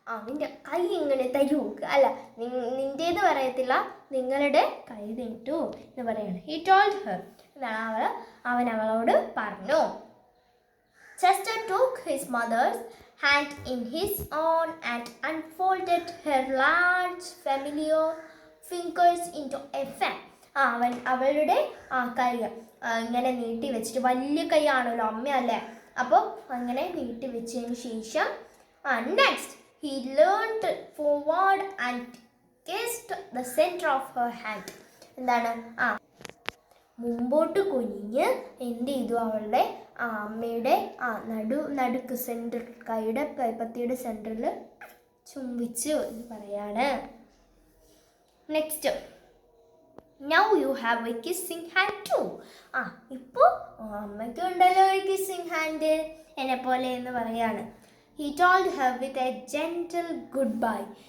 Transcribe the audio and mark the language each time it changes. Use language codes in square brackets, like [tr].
[ml] നിൻ്റെ കൈ ഇങ്ങനെ തരൂ, അല്ല നിൻ്റേത് പറയത്തില്ല, നിങ്ങളുടെ കൈ നീട്ടു എന്ന് പറയാണ്. [en] he told her, [ml] എന്താണ് അവൻ അവളോട് പറഞ്ഞു. [en] Chester took his mother's hand in his own and unfolded her large familiar fingers into a fan. [ml] അവളുടെ കൈകൾ ഇങ്ങനെ നീട്ടി വെച്ചിട്ട്, വലിയ കൈയാണല്ലോ അമ്മയല്ലേ, അപ്പോൾ അങ്ങനെ നീട്ടി വെച്ചതിന് ശേഷം next [en] He leaned forward and kissed the center of her hand. [ml] എന്താണ് മുമ്പോട്ട് കുനിഞ്ഞ് എന്ത് ചെയ്തു അവളുടെ അമ്മയുടെ നടുക്ക് സെൻറ്റർ കൈപ്പത്തിയുടെ സെൻറ്ററിൽ ചുംബിച്ചു എന്ന് പറയാണ്. [en] Next, now you have a kissing hand too. [ml] ഇപ്പോൾ അമ്മയ്ക്ക് ഉണ്ടല്ലോ ഒരു കിസ്സിങ് ഹാൻഡ് എന്നെ പോലെ എന്ന് പറയാണ്. [en] He told her with a gentle goodbye.